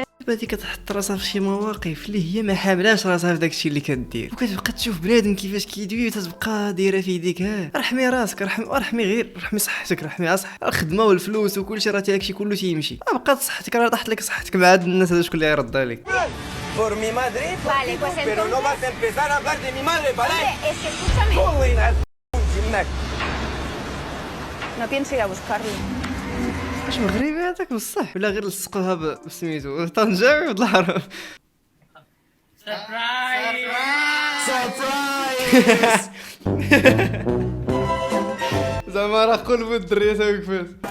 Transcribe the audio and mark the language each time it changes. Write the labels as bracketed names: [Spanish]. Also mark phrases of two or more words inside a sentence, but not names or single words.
[Arabic] هذه كتحط راسها في شي مواقف اللي هي ما حاملاش راسها في داكشي اللي كدير، وكتبقى تشوف بنادم كيفاش كيدوي وتتبقى دايره في يديك. رحمي راسك، رحمي غير رحمي صحتك، رحمي صح الخدمه والفلوس وكلشي راه داكشي كله تيمشي. بقات صحتك راه طاحت لك صحتك مع هاد الناس هذا شكون اللي يردها لك؟ [Spanish] Por mi madre, Vale, pues pero no entonces- vas a empezar a hablar de mi madre, ¿vale? Es que escúchame. Gimnac. No pienso ir a buscarlo. [Arabic] واش مغربي هذاك بصح ولا غير لصقوها بسميتو طنجاوي بالعرب؟ زعما راه قلبو الدريه تاوي كفاس.